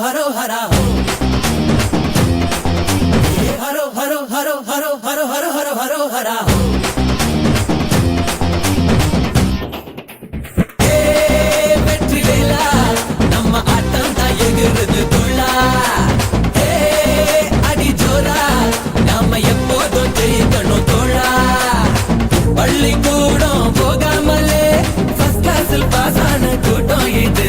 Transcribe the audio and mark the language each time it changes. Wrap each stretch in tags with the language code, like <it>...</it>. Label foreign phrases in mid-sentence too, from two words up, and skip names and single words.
<ta>हरा हो, हरो हरो हरो हरो हरो हरो हरो हरो हरा हो. வெற்றிவேலா நம்ம ஆட்டம் தான் எகிறது துள்ளா. அடி ஜோரா நாம எப்போதும் ஜெயிக்கணும் தோழா. பள்ளிக்கூடம் போகாமலே</ta> <en>first class</en> <ta>பாஸ் ஆன கூட்டம் இது.</ta>